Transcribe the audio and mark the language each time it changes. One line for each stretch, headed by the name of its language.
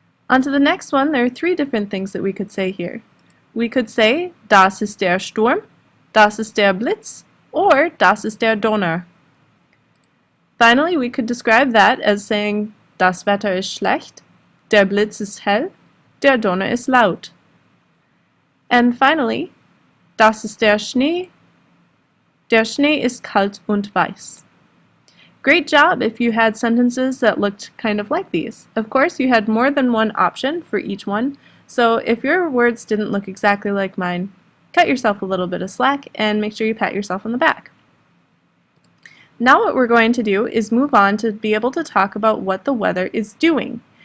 English: On to the next one, there are three different things that we could say here. We could say,
German: das ist der Sturm, das ist der Blitz,
English: or
German: das ist der Donner.
English: Finally, we could describe that as saying,
German: das Wetter ist schlecht, der Blitz ist hell, der Donner ist laut.
English: And finally,
German: das ist der Schnee ist kalt und weiß.
English: Great job if you had sentences that looked kind of like these. Of course, you had more than one option for each one, so if your words didn't look exactly like mine, cut yourself a little bit of slack and make sure you pat yourself on the back. Now what we're going to do is move on to be able to talk about what the weather is doing.